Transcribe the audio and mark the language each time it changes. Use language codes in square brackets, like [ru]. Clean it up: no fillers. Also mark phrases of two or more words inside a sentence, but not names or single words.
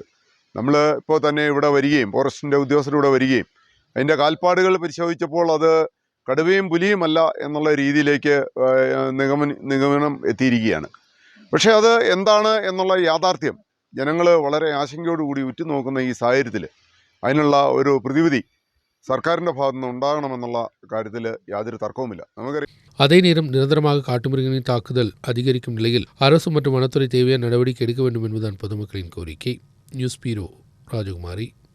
[ml] നമ്മൾ ഇപ്പോൾ തന്നെ ഇവിടെ വരികയും ഫോറസ്റ്റിൻ്റെ ഉദ്യോഗസ്ഥർ ഇവിടെ വരികയും അതിൻ്റെ കാൽപ്പാടുകൾ പരിശോധിച്ചപ്പോൾ അത് കടുവയും പുലിയുമല്ല എന്നുള്ള രീതിയിലേക്ക് നിഗമനം എത്തിയിരിക്കുകയാണ്. പക്ഷേ അത് എന്താണ് എന്നുള്ള യാഥാർത്ഥ്യം ജനങ്ങൾ വളരെ ആശങ്കയോടുകൂടി ഉറ്റുനോക്കുന്ന ഈ സാഹചര്യത്തിൽ അതിനുള്ള ഒരു പ്രതിവിധി സർക്കാരിൻ്റെ ഭാഗത്തുനിന്ന് ഉണ്ടാകണമെന്നുള്ള കാര്യത്തിൽ യാതൊരു തർക്കവുമില്ല. നമുക്കറിയാം, [ta] அதே நேரம் நிரந்தரமாக காட்டுமிருகங்களின் தாக்குதல் அதிகரிக்கும் நிலையில் அரசு மற்றும் வனத்துறை தேவையான நடவடிக்கை எடுக்க வேண்டும் என்பதுதான் பொதுமக்களின் கோரிக்கை. [en] news bureau [ta] ராஜகுமாரி.